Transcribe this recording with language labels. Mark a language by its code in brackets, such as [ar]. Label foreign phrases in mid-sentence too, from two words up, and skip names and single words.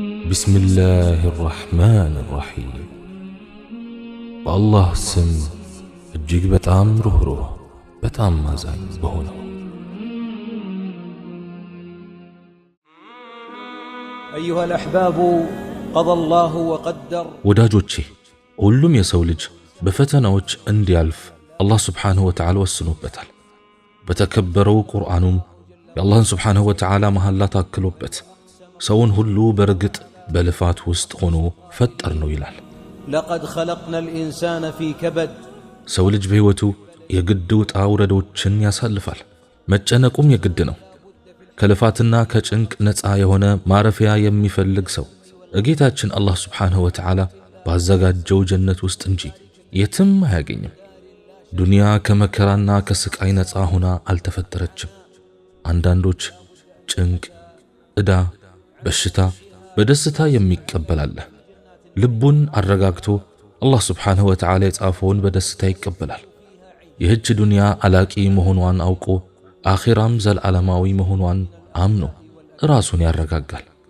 [ar] بسم الله الرحمن الرحيم بالله سم [am] እጅግ በጣም ሩህሩህ በጣም ማዛኝ በሆነው [ar] أيها الأحباب قضى الله وقدر [am] ወዳጆቼ ሁሉም የሰው ልጅ በፈተናዎች እንዲያልፍ አላህ [ar] سبحانه وتعالى [am] ወስኖበታል። በተከበረው ቁርአኑም የአላህን [ar] سبحانه وتعالى [am] መሐላ ታክሎበት ሰውን ሁሉ በርግጥ በልፋት ውስጥ ሆኖ ፈጠር ነው ይላል። [ar] لقد خلقنا الإنسان في كبد [am] ሰው ልጅ በህይወቱ የግድ ውጣ ውረዶችን ያሳልፋል። መጨነቁም የግድ ነው። ከልፋትና ከጭንቅ ነፃ የሆነ ማረፊያ የሚፈልግ ሰው ጌታችን አላህ [ar] سبحانه وتعالى [am] ባዘጋጀው ጀነት ውስጥ እንጂ የትም አያገኝም። ዱንያ ከመከራና ከስቃይ ነፃ ሆና አልተፈጠረችም። አንዳንዶች ጭንቅ፣ ዕዳ፣ በሽታ በደስታ የሚቀበላል። ልቡን አረጋግቶ አላህ [ar] سبحانه وتعالى [am] የጻፈውን በደስታ ይቀበላል። ይህች ዱንያ አላቂ መሆኗን አውቆ አኺራም ዘላለማዊ መሆኗን አምኖ ራሱን ያረጋጋል።